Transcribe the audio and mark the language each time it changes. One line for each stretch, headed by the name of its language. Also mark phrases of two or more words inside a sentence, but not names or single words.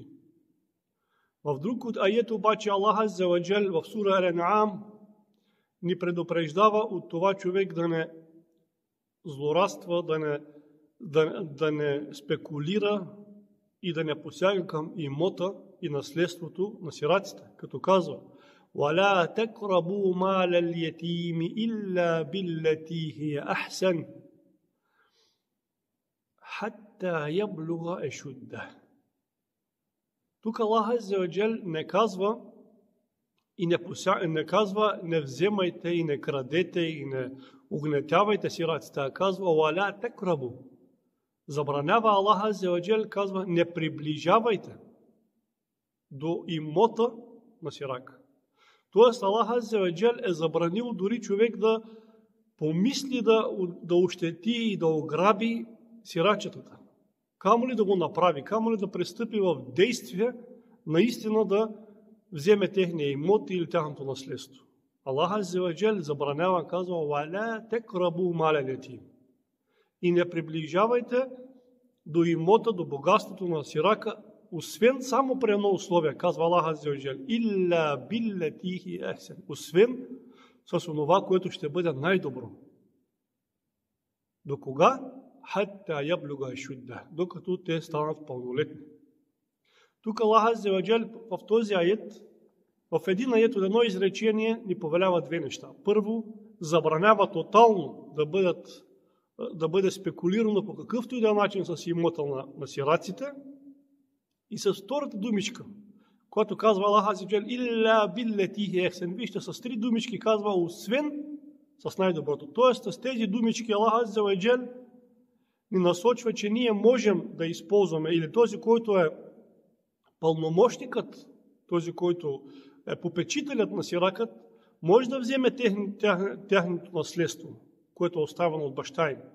Bulgarian: В друг от аят обаче Аллах
Arabic: عز وجل
Bulgarian: в сура Ал-Ан'ам ни предупреждава от това човек да не злорадства, да не спекулира и да не посяга към имота и наследството на сираците, като казва:
Arabic: وَلَا تَقْرَبُوا مَالَ الْيَتِيمِ إِلَّا بِالَّتِي هِيَ أَحْسَنُ حَتَّى يَبْلُغَ أَشُدَّهُ.
Bulgarian: Тук Аллах
Arabic: عز وجل
Bulgarian: не казва и не казва не вземайте и не крадете и не угнетявайте сираците, а казва
Arabic: وَلَا تَقْرَبُوا.
Bulgarian: Забранява Аллах
Arabic: عز وجل,
Bulgarian: казва не приближавайте до имота на сирака. Тоест Аллах
Arabic: عز وجل
Bulgarian: е забранил дори човек да помисли да ощети и да ограби сирачетата. Камо ли да го направи, камо ли да пристъпи в действие, наистина да вземе техния имот или тяхното наследство. Аллах
Arabic: عز وجل
Bulgarian: забранява, казва
Arabic: وَلَا تَقْرَبُوا مَالَ الْيَتِيمِ.
Bulgarian: И не приближавайте до имота, до богатството на сирака, освен само при едно условие, казва Аллах
Arabic: عز وجل إلا بالتي هي أحسن,
Bulgarian: освен с онова, което ще бъде най-добро. До кога?
Arabic: حتى يبلغ أشده,
Bulgarian: докато те станат пълнолетни. Тук Аллах
Arabic: عز وجل
Bulgarian: в този аят, в един аят от едно изречение ни повелява две неща. Първо, забранява тотално да бъде спекулирано по какъвто и да е начин с имота на сираците. И с втората думичка, която казва Аллах
Arabic: عز وجل إلا بالتي هي أحسن,
Bulgarian: вижте, с три думички казва освен с най-доброто. Тоест, с тези думички Аллах
Arabic: عز وجل
Bulgarian: ни насочва, че ние можем да използваме, или този, който е пълномощникът, този, който е попечителят на сиракът, може да вземе тяхното наследство, което е оставено от баща им.